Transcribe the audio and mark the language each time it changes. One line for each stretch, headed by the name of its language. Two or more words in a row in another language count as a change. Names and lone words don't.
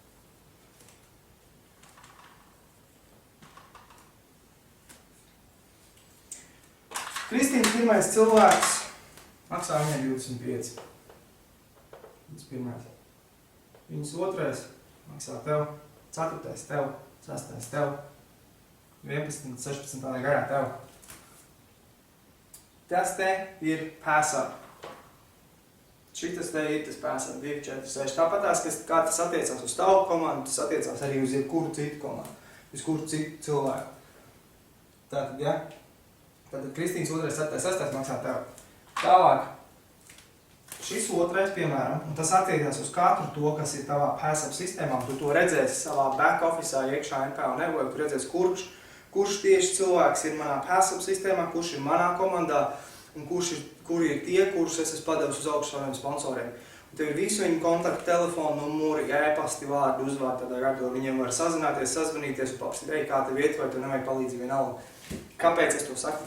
Latvian: Kristīnas pirmais cilvēks maksā viņai 25. Tas pirmais. Viņas otrais maksā tev, 4. tev, 6. tev, 11, 16. garā tev. Tas te ir pass-up. Šitas te ir tas pass-up, 2, 4, 6. Tāpatās, kā tas attiecās uz tavu komandu, tas attiecās arī uz jebkuru citu komandu, uz kuru citu cilvēku. Tātad, ja? Tātad Kristīnas 2, 7, 6 maksā tev. Tālāk, šis otrais, piemēram, un tas attiecās uz katru to, kas ir tavā pass-up sistēmā, tu to redzēsi savā back-officeā iekšā NPO Network, tu redzēsi, kurš tieši cilvēks ir manā pass-up sistēmā, kurš ir manā komandā, un kuri ir tie, kurus es esmu padevis uz augšu saviem sponsoriem. Un tev ir visu viņu kontaktu, telefonu numuri, e-pasti, vārdu, uzvārdu, tādā garā, viņiem var sazināties, sazvanīties un papastīt, kā tev iet, vai tev nevajag palīdzību vienalga. Kāpēc es to saku?